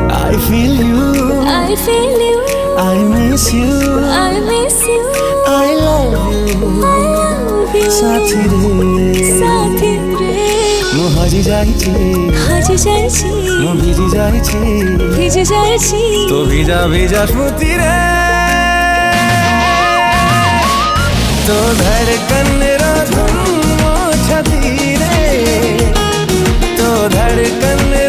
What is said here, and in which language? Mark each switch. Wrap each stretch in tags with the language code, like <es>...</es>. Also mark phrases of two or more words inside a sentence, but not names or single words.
<en>I feel you, I feel you, I miss you, I miss you, I love you, I love you,</en> <hi>साथी रे साथी रे</hi> <or>ମୁଁ ହଜି ଯାଇଛି ହଜି ଯାଇଛି ମୁଁ ଭିଜି ଯାଇଛି ଭିଜି ଯାଇଛି ତୋ ଭିଜା ଭିଜା ସ୍ମୃତିରେ</or> <hi>तो धड़कन रो धुन छाती रे तो धड़कन</hi>